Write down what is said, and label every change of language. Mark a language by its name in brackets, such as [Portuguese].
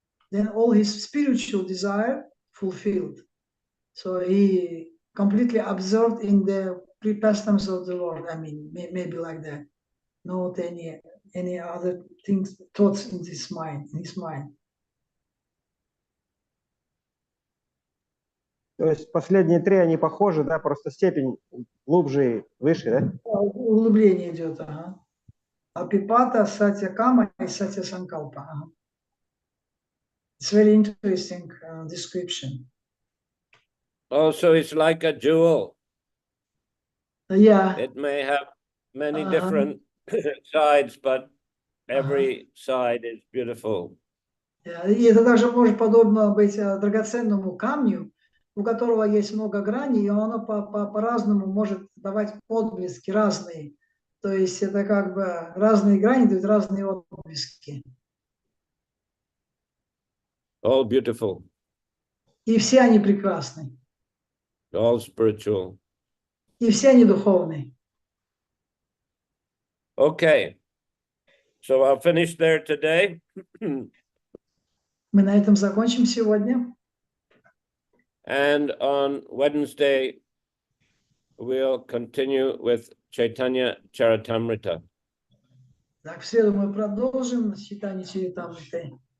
[English] Then all his spiritual desire fulfilled. So he completely absorbed in the pastimes of the Lord. I mean, maybe like that. Not any other things, thoughts in his mind. [Russian] То есть последние три, они похожи, да, просто степень глубже и выше, да? Углубление идет, ага. Апипата, Сатья Кама и Сатья Санкалпа. Ага. [English] It's very interesting description. Oh, so it's like a jewel. Yeah. It may have many different sides, but every side is beautiful. [Russian] И это также может подобно быть драгоценному камню, у которого есть много граней, и оно по-разному может давать отблески разные. То есть это как бы разные грани дают разные отблески. [English] All beautiful. [Russian] И все они прекрасны. [English] All spiritual. [Russian] И все они духовные. [English] Okay. So I'll finish there today. [Russian] Мы на этом закончим сегодня. [English] And on Wednesday, we'll continue with Chaitanya Charitamrita. [Russian] Так, в среду мы продолжим читание Чаритамриты.